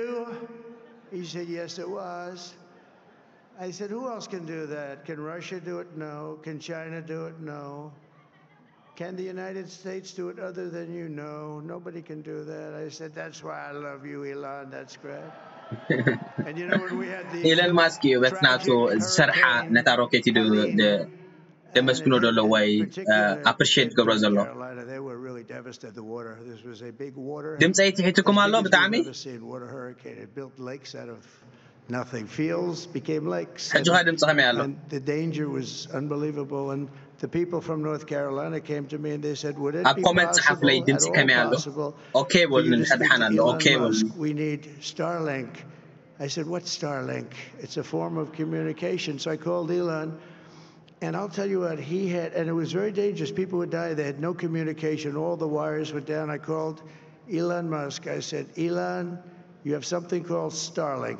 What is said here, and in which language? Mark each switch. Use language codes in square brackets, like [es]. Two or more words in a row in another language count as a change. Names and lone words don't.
[en] He said, yes, it was. I said, who else can do that? Can Russia do it? No. Can China do it? No. Can the United States do it other than you? No. Nobody can do that. I said, that's why I love you, Elon. That's great. And you know when we had the [ti] ኤሎን ማስክ እዩ በቲ ናቱ ዝሰርሓ ነታ ሮኬት ኢሉ ደመስግኖ ደሎ ወይ ኣፕሪሺየት ገብሮ ዘሎ [en] Carolina, they were really devastated. The water. This was a big water. [ti] ድምፀይ ትሒትኩም ኣሎ ብጣዕሚ [en] Water hurricane. It built lakes out of nothing. Fields became lakes. [ti] ሕጂ ኸ ድምፂ ከመይ ኣሎ [en] And the danger was unbelievable. And the people from North Carolina came to me and they said, would it [ti] ኣብ [en] be [ti] ኮመንት ጽሓፍ ላይ ድምፂ ከመይ ኣሎ ኦኬ በሉን ንሕድሓን ኣሎ ኦኬ በሉን [en] we need Starlink. I said, what's Starlink? It's a form of communication. So I called Elon, and I'll tell you what, he had, and it was very dangerous. People would die. They had no communication. All the wires were down. I called Elon Musk. I said, Elon, you have something called Starlink.